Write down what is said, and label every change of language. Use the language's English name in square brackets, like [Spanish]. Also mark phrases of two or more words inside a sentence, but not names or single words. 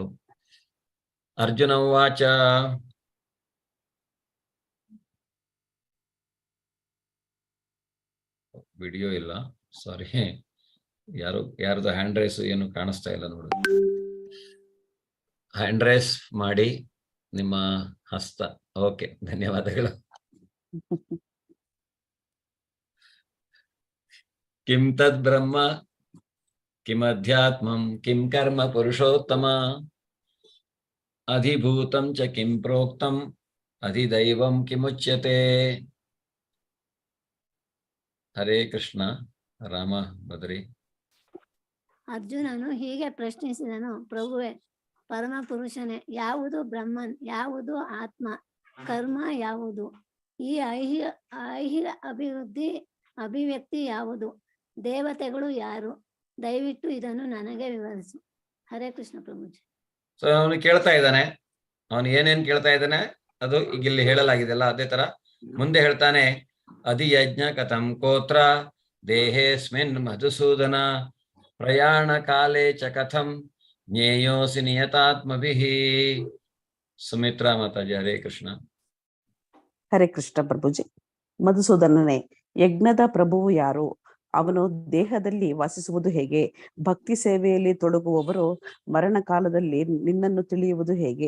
[Sanskrit] ಅರ್ಜುನ ಉವಾಚ [Kannada] ವಿಡಿಯೋ ಇಲ್ಲ, ಸಾರಿ, ಯಾರ್ದು [English] hand raise [Kannada] ಏನು ಕಾಣಿಸ್ತಾ ಇಲ್ಲ ನೋಡಿ. [English] hand raise [Kannada] ಮಾಡಿ ನಿಮ್ಮ ಹಸ್ತ. ಓಕೆ, ಧನ್ಯವಾದಗಳು. [Sanskrit] ಕಿಂ ತದ್ ಬ್ರಹ್ಮ ಕಿಂ ಅಧ್ಯಾತ್ಮಂ ಕಿಂ ಕರ್ಮ ಪುರುಷೋತ್ತಮ ಅಧಿಭೂತಂ ಚ ಕಿಂ ಪ್ರೋಕ್ತಂ ಅಧಿದೈವಂ ಕಿಮುಚ್ಯತೆ. ಹರೇ ಕೃಷ್ಣ. [Kannada] ರಾಮ ಬದರಿ. ಅರ್ಜುನನು ಹೀಗೆ ಪ್ರಶ್ನಿಸಿದನು, ಪ್ರಭುವೆ, ಪರಮ ಪುರುಷನೇ, ಯಾವುದು ಬ್ರಹ್ಮನ್, ಯಾವುದು ಆತ್ಮ, ಕರ್ಮ ಯಾವುದು, ಈ ಐಹಿಕ ಅಭಿವ್ಯಕ್ತಿ ಯಾವುದು, ದೇವತೆಗಳು ಯಾರು, ದಯವಿಟ್ಟು ಇದನ್ನು ನನಗೆ ವಿವರಿಸು. [Sanskrit] ಹರೇ ಕೃಷ್ಣ ಪ್ರಭುಜಿ. [Kannada] ಸೊ ಅವನು ಕೇಳ್ತಾ ಇದ್ದಾನೆ, ಅವನು ಏನೇನ್ ಕೇಳ್ತಾ ಇದ್ದಾನೆ ಅದು ಈಗ ಇಲ್ಲಿ ಹೇಳಲಾಗಿದೆಲ್ಲ ಅದೇ ತರ ಮುಂದೆ ಹೇಳ್ತಾನೆ. [Sanskrit] ಅಧಿಯಜ್ಞ ಕಥಂ ಕೋತ್ರ ದೇಹೇಸ್ಮಿನ್ ಮಧುಸೂದನ ಪ್ರಯಾಣ ಕಾಲೇ ಚ ಕಥಂ ಜ್ಞೇಯೋಸಿ ನಿಯತಾತ್ಮಭಿಃ. [Kannada] ಸುಮಿತ್ರಾ ಮಾತಾಜಿ. [Sanskrit] ಹರೇ ಕೃಷ್ಣ. ಹರೇ ಕೃಷ್ಣ ಪ್ರಭುಜಿ. [Kannada] ಮಧುಸೂದನನೇ, ಯಜ್ಞದ ಪ್ರಭುವು ಯಾರು, ಅವನು ದೇಹದಲ್ಲಿ ವಾಸಿಸುವುದು ಹೇಗೆ, ಭಕ್ತಿ ಸೇವೆಯಲ್ಲಿ ತೊಡಗುವವರು ಮರಣ ಕಾಲದಲ್ಲಿ ನಿನ್ನನ್ನು ತಿಳಿಯುವುದು ಹೇಗೆ.